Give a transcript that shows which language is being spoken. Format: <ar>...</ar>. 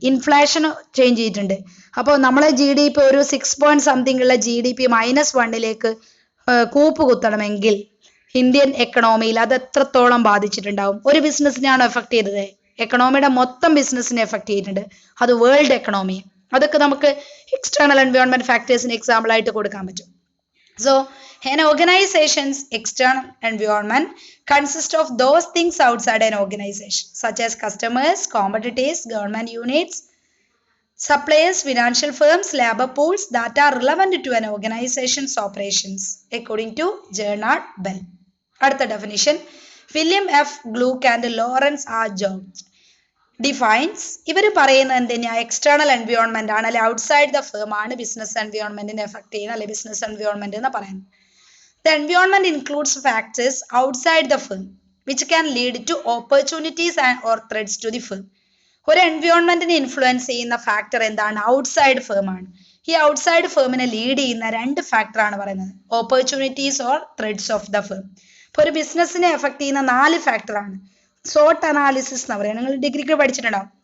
<ml>Inflation change ചെയ്തിട്ടുണ്ട്. അപ്പോൾ നമ്മളെ GDP ഒരു 6 ഉള്ള GDP -1 കൂപ്പ് കുത്തണമെങ്കിൽ ഇന്ത്യൻ എക്കണോമിയിൽ അത് എത്രത്തോളം ബാധിച്ചിട്ടുണ്ടാവും? ഒരു ബിസിനസ്സിനെയാണ് എഫക്ട് ചെയ്തത്, എക്കണോമിയുടെ മൊത്തം ബിസിനസ്സിനെ എഫക്ട് ചെയ്തിട്ടുണ്ട്, അത് വേൾഡ് എക്കണോമി. അതൊക്കെ നമുക്ക് എക്സ്റ്റേണൽ എൻവയോൺമെന്റ് ഫാക്ടേഴ്സിന് എക്സാമ്പിൾ ആയിട്ട് കൊടുക്കാൻ പറ്റും.</ml> <en>So an organization's external environment consists of those things outside an organization, such as customers, competitors, government units, suppliers, financial firms, labor pools that are relevant to an organization's operations, according to Bernard Bell.</en> <ml>അടുത്ത definition, William F. Gluck and Lawrence R. George defines, ഇവർ പറയുന്നത് എന്തിനാ? External environment ആണ്, അല്ലെ</ml> <en>outside the firm</en> <ml>ആണ് business എൻവയോൺമെന്റിനെ effect ചെയ്യുന്നത്, അല്ലെ business environment എന്ന് പറയുന്നത്.</ml> <en>The environment includes factors outside the firm which can lead to opportunities and or threats to the firm.</en> <ml>ഒരു എൻവയോൺമെന്റിനെ ഇൻഫ്ലുവൻസ് ചെയ്യുന്ന ഫാക്ടർ എന്താണ്? ഔട്ട്സൈഡ് ഫേം ആണ്. ഈ ഔട്ട്സൈഡ് ഫേമിനെ ലീഡ് ചെയ്യുന്ന 2 ഫാക്ടർ ആണ് പറയുന്നത്,</ml> <en>Opportunities or threats of the firm.</en> <ml>ഇപ്പൊ ഒരു ബിസിനസ്സിനെ എഫക്ട് ചെയ്യുന്ന 4 ഫാക്ടർ ആണ്. SWOT അനാലിസിസ് എന്ന് പറയുന്നത് നിങ്ങൾ ഡിഗ്രിക്ക് പഠിച്ചിട്ടുണ്ടാവും.</ml>